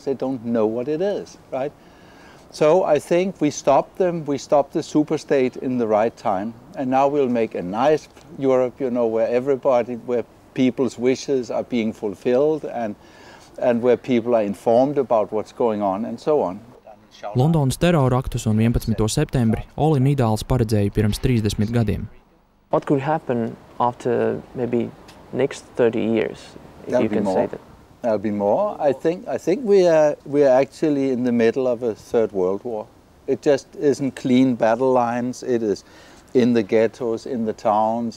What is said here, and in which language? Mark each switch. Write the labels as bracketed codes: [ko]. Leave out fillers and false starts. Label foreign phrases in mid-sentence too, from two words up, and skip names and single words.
[en] They don't know what it is, right? So I think we stopped them, we stopped the superstate in the right time. And now we'll make a nice Europe, you know, where people's wishes are being fulfilled and where people are informed about what's going on and so on. [lv] Londonas teroraktus un 11. septembri Oli Nidāls paredzēja pirms 30 gadiem. [en] What could happen after maybe next 30 years, if you can say that? There'll be more. I think we are actually in the middle of a third world war. It just isn't clean battle lines. It is in the ghettos, in the towns.